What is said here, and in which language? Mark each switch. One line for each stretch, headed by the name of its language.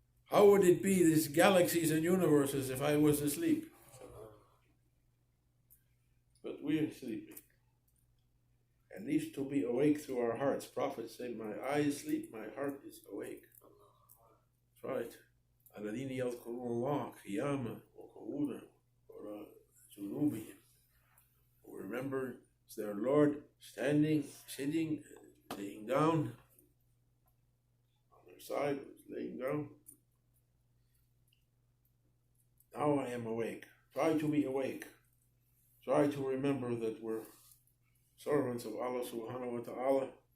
English: How would it be, these galaxies and universes, if I was asleep? But we are sleeping. At least to be awake through our hearts. Prophet said, my eyes sleep, my heart is awake. That's right.
Arabic: الذين يذكرون الله قياما وقعودا وجنوبهم.
English: Who remember their Lord standing, sitting, laying down. On their side, laying down. Now I am awake. Try to be awake. Try to remember that we're servants of Allah subhanahu wa ta'ala.